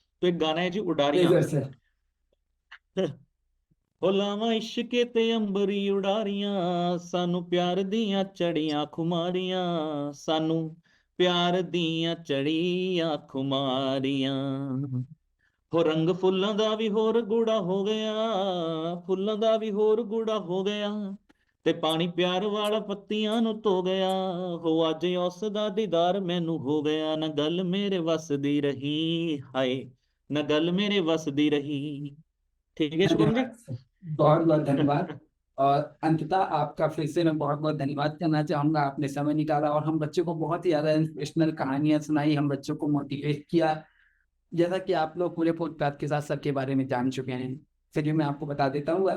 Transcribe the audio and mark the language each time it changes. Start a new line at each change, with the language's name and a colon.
Hindi: तो एक गाना है जी, उडारियां। Badger sir.
Punjabi: हो लावां इश्के ते अंबरी उडारियां, सानू प्यार दियां चढ़ियां खुमारियां, सानू प्यार दियां चढ़ियां खुमारियां। ਹੋ ਰੰਗ ਫੁੱਲਾਂ ਦਾ ਵੀ ਹੋਰ ਗੂੜਾ ਹੋ ਗਿਆ, ਫੁੱਲਾਂ ਦਾ ਵੀ ਹੋਰ ਗੂੜਾ ਹੋ ਗਿਆ, ਤੇ ਪਾਣੀ ਪਿਆਰ ਵਾਲਾ ਪੱਤੀਆਂ ਨੂੰ ਧੋ ਗਿਆ। ਹੋ ਅੱਜ ਉਸ ਦਾ ਦੀਦਾਰ ਮੈਨੂੰ ਹੋ ਗਿਆ, ਨਾ ਗੱਲ ਮੇਰੇ ਵੱਸ ਦੀ ਰਹੀ ਹਾਏ, ਨਾ ਗੱਲ ਮੇਰੇ ਵੱਸ ਦੀ ਰਹੀ।
Hindi: ठीक है शुभम जी। धन्यवाद सर, बहुत बहुत धन्यवाद। और अंततः आपका फिर से मैं बहुत बहुत धन्यवाद करना चाहूंगा, आपने समय निकाला और हम बच्चों को बहुत ही ज्यादा इंस्पिरेशनल कहानियां सुनाई, हम बच्चों को मोटिवेट किया। जैसा कि आप लोग पूरे पॉडकास्ट के साथ सबके बारे में जान चुके हैं, चलिए मैं आपको बता देता हूँ।